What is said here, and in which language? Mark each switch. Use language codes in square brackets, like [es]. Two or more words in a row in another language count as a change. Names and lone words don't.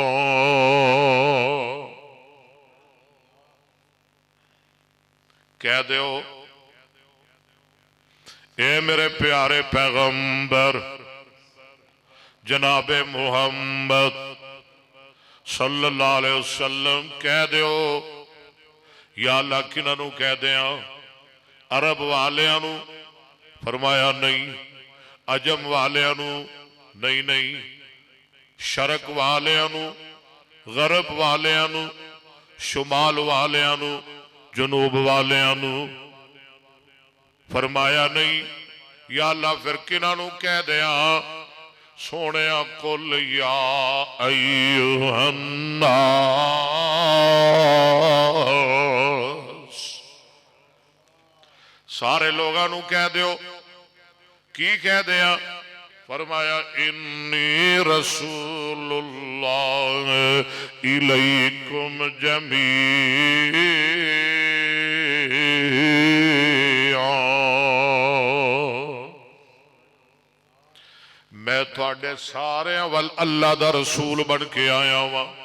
[pa] کہہ دیو اے میرے پیارے پیغمبر جناب محمد [ar] صلی اللہ علیہ وسلم [pa] کہہ دیو. یا اللہ کنہاں نو کہہ دیاں؟ عرب والیاں نو؟ فرمایا نہیں. عجم والیاں نو؟ نہیں. شرق والیاں نو؟ غرب والیاں نو؟ شمال والیاں نو؟ جنوب والیاں نو؟ فرمایا نہیں. یا اللہ پھر کنہاں نو کہہ دیاں؟ سونیا [ar] قل یا ایھا الناس. [pa] سارے لوگاں نو کہہ دیو. کی کہہ دیا؟ فرمایا [ar] انی رسول اللہ الیکم جمیعا. [pa] میں تھوڑے سارے وال اللہ دا رسول بن کے آیا ہوا.